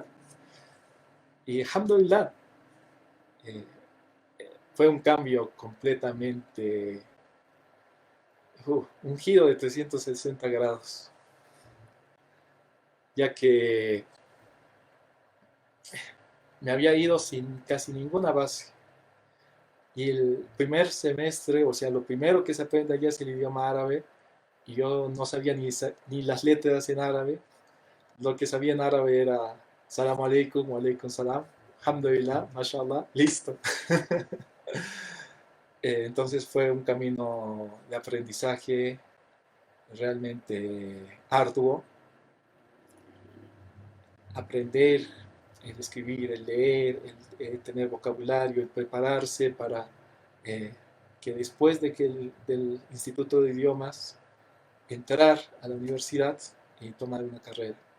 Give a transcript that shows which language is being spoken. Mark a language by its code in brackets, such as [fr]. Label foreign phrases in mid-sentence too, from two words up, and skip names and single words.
[es] Y alhamdulillah, eh, fue un cambio completamente, un giro de 360 grados, ya que me había ido sin casi ninguna base. Y el primer semestre, o sea, lo primero que se aprende allá es el idioma árabe, y yo no sabía ni las letras en árabe. Lo que sabía en árabe era [ar] السلام عليكم، وعليكم السلام، الحمد لله، ما شاء الله, [es] listo. Entonces fue un camino de aprendizaje realmente arduo. Aprender, el escribir, el leer, el tener vocabulario, el prepararse para eh, que después de que del Instituto de Idiomas entrar a la universidad y tomar una carrera.